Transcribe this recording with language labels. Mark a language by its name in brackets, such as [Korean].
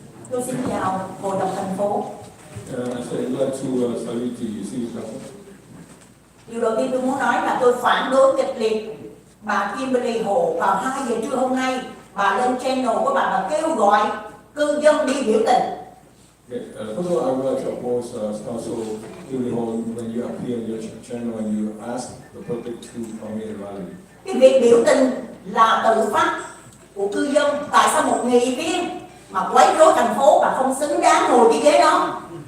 [Vietnamese] Tôi xin chào Hội đồng thành phố. [English] I say I'd like to salute the city council. [Vietnamese] Điều đầu tiên tôi muốn nói là tôi phản đối kịch liệt bà Kimberly Hồ vào 2 giờ trưa hôm nay. Bà lên channel của bà kêu gọi cư dân đi biểu tình. [English] First of all, I would like to oppose Council Kimberly Ho when you appear on your channel and you ask the public to come in and rally. [Vietnamese] Cái việc biểu tình là tự phát của cư dân. Tại sao một nghị viên mà quấy rối thành phố và không xứng đáng ngồi cái ghế đó?